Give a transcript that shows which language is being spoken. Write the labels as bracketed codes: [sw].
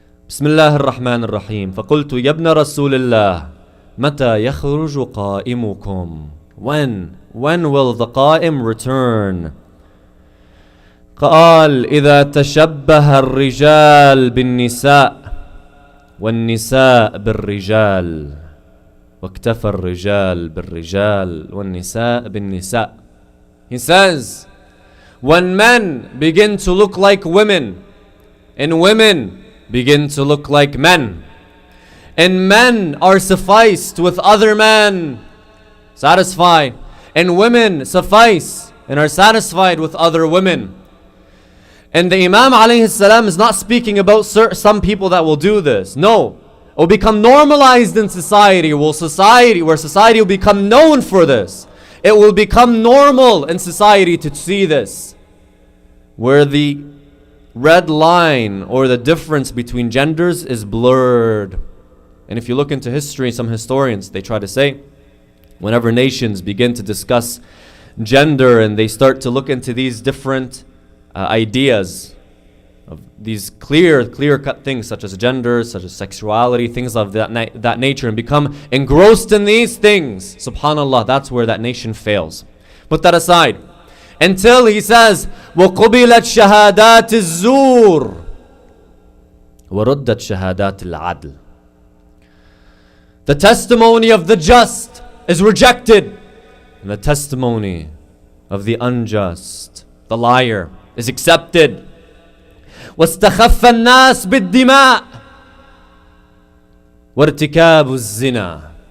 [ar] بسم الله الرحمن الرحيم فقلت يا ابن رسول الله متى يخرج قائمكم [en] when will the قائم return [ar] قال إذا تشبه الرجال بالنساء والنساء بالرجال واكتفى الرجال بالرجال والنساء بالنساء. [en] He says, when men begin to look like women and women begin to look like men, and men are sufficed with other men, satisfied, and women suffice and are satisfied with other women. And the Imam alayhi salam is not speaking about some people that will do this. No, it will become normalized in society, where society will become known for this. It will become normal in society to see this, where the red line or the difference between genders is blurred. And if you look into history, some historians, they try to say, whenever nations begin to discuss gender and they start to look into these different ideas of these clear-cut things such as gender, such as sexuality, things of that nature, and become engrossed in these things, subhanallah, that's where that nation fails. Put that aside. Until he says, [ar] وَقُبِلَتْ شَهَادَاتِ الزُّورِ وَرُدَّتْ شَهَادَاتِ الْعَدْلِ. [en] The testimony of the just is rejected, and the testimony of the unjust, the liar, is accepted. [ar] وَاسْتَخَفَّ النَّاسِ بِالدِّمَاءِ وَارْتِكَابُ الزِّنَا.